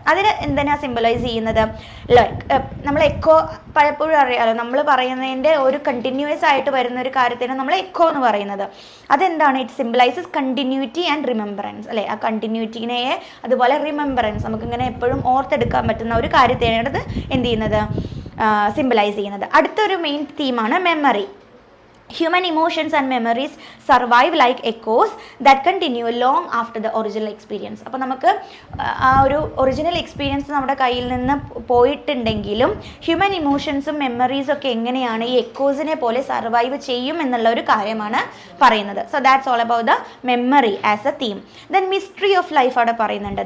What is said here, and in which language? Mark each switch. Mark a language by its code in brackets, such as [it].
[ml] അതിന് എന്തിനാ സിംബലൈസ് ചെയ്യുന്നത്? നമ്മൾ എക്കോ പലപ്പോഴും അറിയാം, നമ്മൾ പറയുന്നതിൻ്റെ ഒരു കണ്ടിന്യൂസ് ആയിട്ട് വരുന്ന ഒരു കാര്യത്തിന് നമ്മൾ എക്കോ എന്ന് പറയുന്നത്. അതെന്താണ്? [en] it symbolises continuity and remembrance [ml] അല്ലേ. ആ കണ്ടിന്യൂറ്റിനെ അതുപോലെ റിമെമ്പറൻസ് നമുക്കിങ്ങനെ എപ്പോഴും ഓർത്തെടുക്കാൻ പറ്റുന്ന ഒരു കാര്യത്തെയാണ് അത് എന്ത് ചെയ്യുന്നത്? സിംബലൈസ് ചെയ്യുന്നത്. അടുത്തൊരു main തീമാണ് memory. [en] Human emotions and memories survive like echoes that continue long after the original experience. [ml] അപ്പോൾ നമുക്ക് ആ ഒരു ഒറിജിനൽ എക്സ്പീരിയൻസ് നമ്മുടെ കയ്യിൽ നിന്ന് പോയിട്ടുണ്ടെങ്കിലും ഹ്യൂമൻ ഇമോഷൻസും മെമ്മറീസും ഒക്കെ എങ്ങനെയാണ് ഈ എക്കോസിനെ പോലെ സർവൈവ് ചെയ്യും എന്നുള്ള ഒരു കാര്യമാണ് പറയുന്നത്. [en] So that's all about the memory as a theme. Then mystery of life [ml] അവിടെ പറയുന്നുണ്ട്.